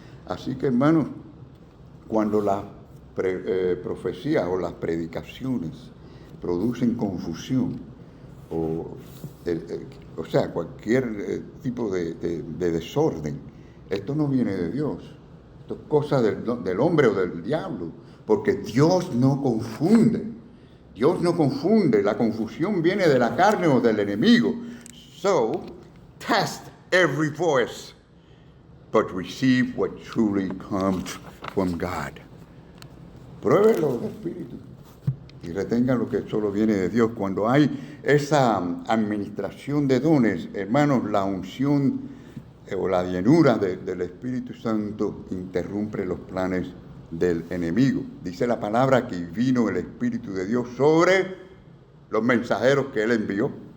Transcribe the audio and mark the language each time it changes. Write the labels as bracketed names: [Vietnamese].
[Spanish] Así que, hermanos, cuando las profecías o las predicaciones producen confusión, o sea, cualquier tipo de desorden, esto no viene de Dios. Esto es cosa del hombre o del diablo, porque Dios no confunde. Dios no confunde. La confusión viene de la carne o del enemigo. [English] So, test every voice, but receive what truly comes from God. [Spanish] Pruébelo de espíritu y retengan lo que solo viene de Dios. Cuando hay esa administración de dones, hermanos, la unción o la llenura del Espíritu Santo interrumpe los planes del enemigo. Dice la palabra que vino el Espíritu de Dios sobre los mensajeros que él envió.